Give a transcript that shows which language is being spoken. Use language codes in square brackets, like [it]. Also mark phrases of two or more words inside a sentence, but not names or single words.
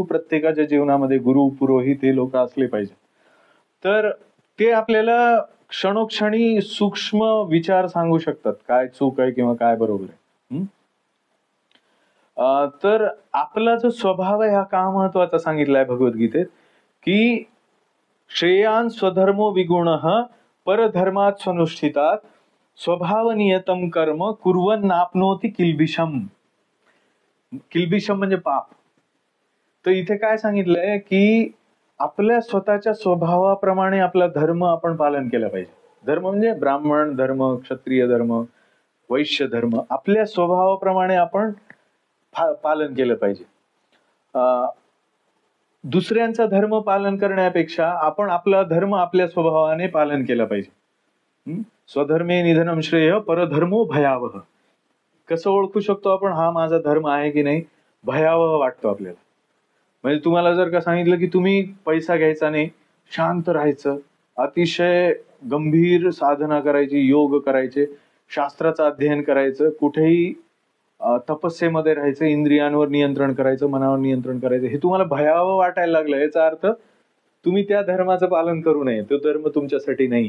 [mr] प्रत्येकाच्या जीवनामध्ये गुरु, पुरोहित हे लोक असले पाहिजे. तर ते आपल्याला क्षणोक्षणी सूक्ष्म विचार सांगू शकतात, काय चूक आहे किंवा काय बरोबर आहे. तर आपला जो स्वभाव आहे हा का महत्वाचा सांगितलाय भगवद्गीतेत, की [sa] श्रेयान स्वधर्मो विगुणः परधर्मात स्वनुष्ठितात स्वभाव नियतम कर्म कुर्वन् नाप्नोति किल्बिषम. [mr] किल्बिषम म्हणजे पाप. तर इथे काय सांगितलंय की आपल्या स्वतःच्या स्वभावाप्रमाणे आपला धर्म आपण पालन केला पाहिजे. धर्म म्हणजे ब्राह्मण धर्म, क्षत्रिय धर्म, वैश्य धर्म. आपल्या स्वभावाप्रमाणे आपण पालन केलं पाहिजे. दुसऱ्यांचा धर्म पालन करण्यापेक्षा आपण आपला धर्म आपल्या स्वभावाने पालन केला पाहिजे. [sa] स्वधर्मे निधनम श्रेय परधर्मो भयावह. [mr] कसं ओळखू शकतो आपण हा माझा धर्म आहे की नाही? भयावह वाटतो आपल्याला. म्हणजे तुम्हाला जर का सांगितलं की तुम्ही पैसा घ्यायचा नाही, शांत राहायचं, अतिशय गंभीर साधना करायची, योग करायचे, शास्त्राचं अध्ययन करायचं, कुठेही तपस्येमध्ये राहायचं, इंद्रियांवर नियंत्रण करायचं, मनावर नियंत्रण करायचं, हे तुम्हाला भयावह वाटायला लागलं, याचा अर्थ तुम्ही त्या धर्माचं पालन करू नये, तो धर्म तुमच्यासाठी नाहीये.